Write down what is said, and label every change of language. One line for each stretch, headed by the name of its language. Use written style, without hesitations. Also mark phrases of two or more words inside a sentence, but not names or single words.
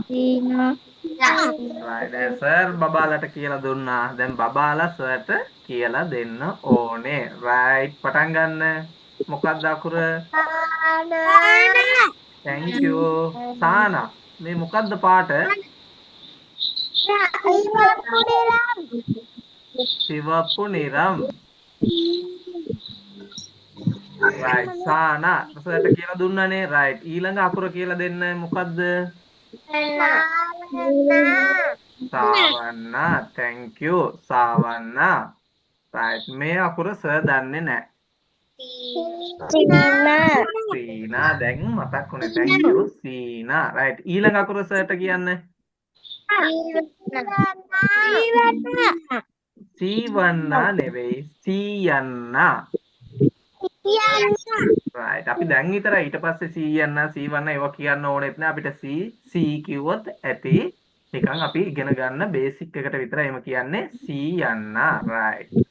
Sinhala: Right. දැන් සර් බබාලට කියලා දුන්නා. දැන් බබාලා සර්ට කියලා දෙන්න ඕනේ. right. පටන් ගන්න. මොකක්ද අකුර?
English: thank you.
Sinhala: සානා. මේ මොකක්ද පාට?
Tamil: சிவப்பு நிறம்.
Sinhala: right. සානා. සර්ට කියලා දුන්නානේ. right. ඊළඟ අකුර කියලා දෙන්න මොකක්ද? සාවන්නා.
English: thank you.
Sinhala: සාවන්නා. right. මේ අකුර සර් දන්නේ නැහැ. සීනා දැන් මතක් වුණේ
English: thank you
Sinhala: සීනා right ඊළඟ අකුර සර්ට කියන්න සීවන්නා නෙවෙයි සීයන්නා right අපි දැන් විතරයි ඊට පස්සේ සීයන්නා සීවන්නා ඒවා කියන්න ඕනෙත් නෑ අපිට සී කිව්වොත් ඇති නිකන් අපි ඉගෙන ගන්න බේසික් එකට විතරයි එහෙම කියන්නේ සීයන්නා right